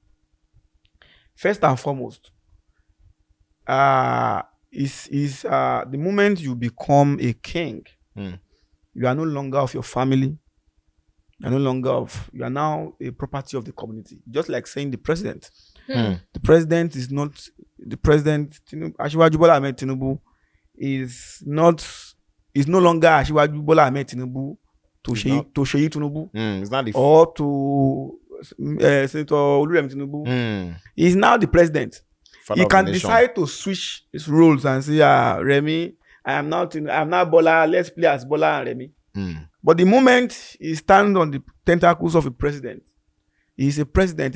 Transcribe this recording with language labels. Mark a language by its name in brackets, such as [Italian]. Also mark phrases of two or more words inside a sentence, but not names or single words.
[English] First and foremost, is the moment you become a king, you are no longer of your family. You are now a property of the community. Just like saying the president. The president is not the president. Asiwaju Bola Ahmed Tinubu is no longer Asiwaju Bola Ahmed Tinubu to Seyi Tinubu it's not the or to Senator Oluremi Tinubu. He's now the president. He can decide to switch his roles and say, Remi, I am now Bola. Let's play as Bola and Remi. But the moment he stands on the tentacles of a president, he's a president.